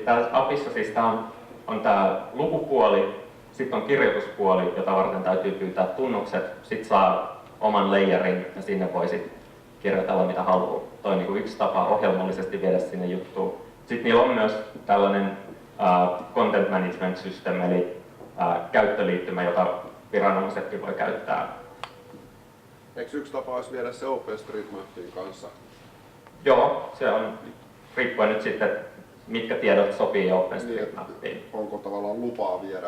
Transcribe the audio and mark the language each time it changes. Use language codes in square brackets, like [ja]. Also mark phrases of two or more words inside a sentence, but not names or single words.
[fi] Täällä appissa siis on tämä lukupuoli, sitten on kirjoituspuoli, jota varten täytyy pyytää tunnukset, sitten saa oman layerin ja sinne voi sitten kirjoitella mitä haluaa. Toi on niin kuin yksi tapa ohjelmallisesti viedä sinne juttuun. Sitten niillä on myös tällainen [en] content management system, [fi] eli käyttöliittymä, jota viranomaisetkin voi käyttää. Eikö yksi tapa olisi viedä se OpenStreetMapin kanssa? Joo, se on riippuen nyt sitten, mitkä tiedot sopii OpenStreetMapiin. Niin, onko tavallaan lupaa viedä?